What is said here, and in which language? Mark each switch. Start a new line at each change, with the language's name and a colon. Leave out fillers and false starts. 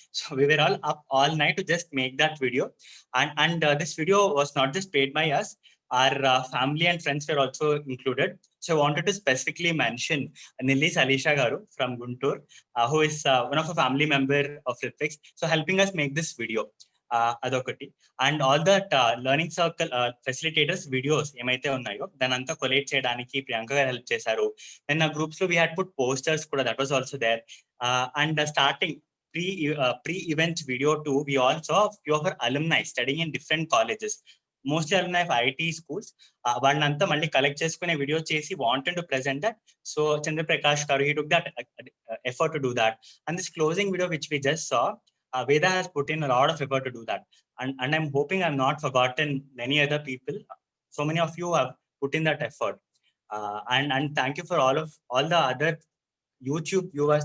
English: So we were all up all night to just make that video, and this video was not just paid by us. Our family and friends were also included. So I wanted to specifically mention Nilli Salisha Garu from Guntur, who is one of a family member of Ritwix, so helping us make this video.
Telugu: Adokati.
English: And all that learning circle facilitators videos
Telugu: ఏమైతే ఉన్నాయో దాని అంతా collate చేయడానికి ప్రియాంక గారు help చేశారు.
English: then
Telugu: ఆ groups లో
English: we had put posters కూడా, that was also there. And starting pre-event video too, we also have few of our alumni studying in different colleges, mostly alumni of IT schools.
Telugu: వాళ్ళంతా మళ్ళీ collect చేసుకునే video చేసి
English: wanted to present that. So Chandra Prakash garu, he took that effort to do that. And this closing video which we just saw, Veda has put in a lot of effort to do that. And I'm hoping I'm not forgotten many other people. So many of you have put in that effort. And thank you for all the other YouTube viewers.